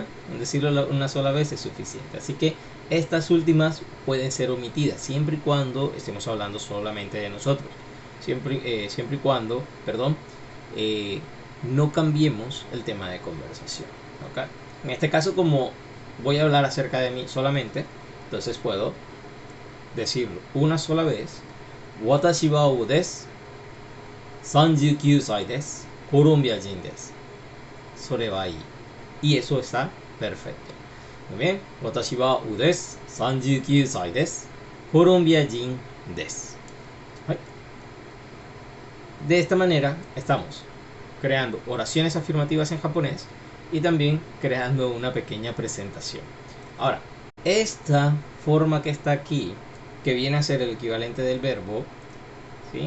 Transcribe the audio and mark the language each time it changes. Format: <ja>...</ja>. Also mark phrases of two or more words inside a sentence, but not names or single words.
<es>Con decirlo una sola vez es suficiente. Así que estas últimas pueden ser omitidas, siempre y cuando estemos hablando solamente de nosotros. Siempre y cuando, no cambiemos el tema de conversación, ¿ok? En este caso, como voy a hablar acerca de mí solamente, entonces puedo decirlo una sola vez.</es> <ja>私はHugoです. 39 歳です。コロンビア人です。それはいい。</ja> <es>Y eso está perfecto. Muy bien.</es> <ja>私はHugoです。39歳です。コロンビア人です。</ja> <es>はい。De esta manera estamos creando oraciones afirmativas en japonés y también creando una pequeña presentación. Ahora, esta forma que está aquí, que viene a ser el equivalente del verbo, ¿sí?</es>